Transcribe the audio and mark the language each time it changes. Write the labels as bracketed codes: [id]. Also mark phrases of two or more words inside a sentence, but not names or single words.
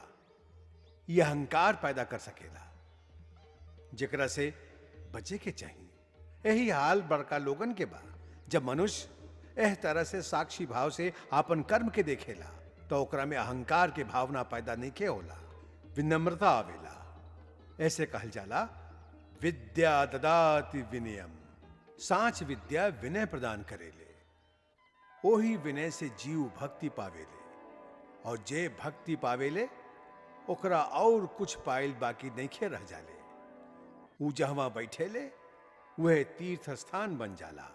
[bho] यह अहंकार पैदा कर सकेला, जेकरा से बचे के चाहिए। यही हाल बड़का लोगन के बा। जब मनुष्य एह तरह से साक्षी भाव से आपन कर्म के देखेला तो ओकरा में अहंकार के भावना पैदा नहीं के होला, विनम्रता आवेला। ऐसे कहल जाला, [sa] विद्या ददाति विनयम। [bho] सांच विद्या विनय प्रदान करेले। ओही विनय से जीव भक्ति पावेले, और जे भक्ति पावेले ओकरा और कुछ पाइल बाकी नइखे रह जाले। ऊ जहवा बैठेले वह तीर्थ स्थान बन जाला।